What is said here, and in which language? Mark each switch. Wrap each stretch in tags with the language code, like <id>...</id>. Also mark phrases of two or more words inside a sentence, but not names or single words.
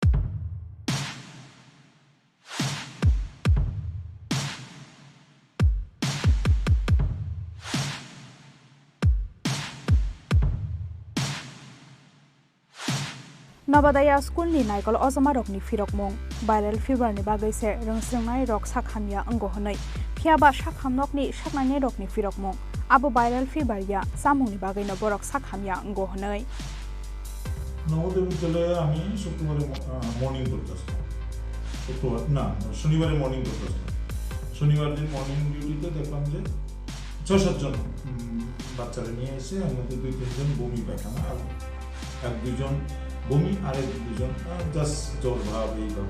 <trp>नवोदया स्कुलनि नायकल अजमा रकनि फिरकमुं भाइरेल फिभारनि बागैसे रोंस्रोंनाय रक साखामिया अंगो हनै फियाबा साखामनकनि साखनायनि रकनि फिरकमुं आबो भाइरेल फिभारिया सामुंनि बागैनो बरक साखामिया अंगो हनै</trp> <bn>নবোদয় বিদ্যালয়ে আমি শুক্রবারে মর্নিং করতে আসতাম, শুক্রবার না শনিবারে মর্নিং করতে আসতাম। শনিবার দিন মর্নিং ডিউটিতে দেখলাম যে 6-7 জন বাচ্চারা নিয়ে এসে এর মধ্যে 2-3 জন বমি পায়খানা, আর 1-2 জন বমি, আর 1-2 জন জাস্ট জ্বর ভাব এইভাব।</bn>